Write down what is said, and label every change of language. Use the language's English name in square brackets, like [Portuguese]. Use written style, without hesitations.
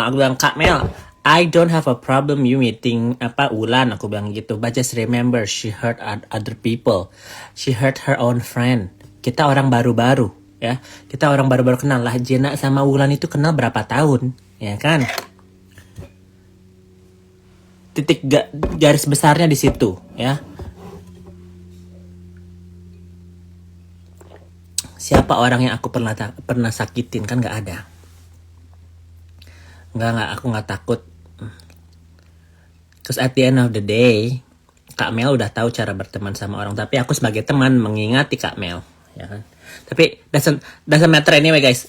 [Indonesian] Aku bilang, [English] Kak Mel, I don't have a problem you meeting Wulan. [Indonesian] Aku bilang gitu. [English] But just remember, she hurt other people. She hurt her own friend. [Indonesian] Kita orang baru-baru ya. Kita orang baru-baru kenal lah. Jena sama Wulan itu kenal berapa tahun, ya kan? Titik garis besarnya di situ ya. Siapa orang yang aku pernah sakitin? Kan nggak ada. Nggak, aku nggak takut. Terus [English] at the end of the day, [Indonesian] Kak Mel udah tahu cara berteman sama orang. Tapi aku sebagai teman mengingati Kak Mel, ya kan. [English] Tapi doesn't matter anyway guys.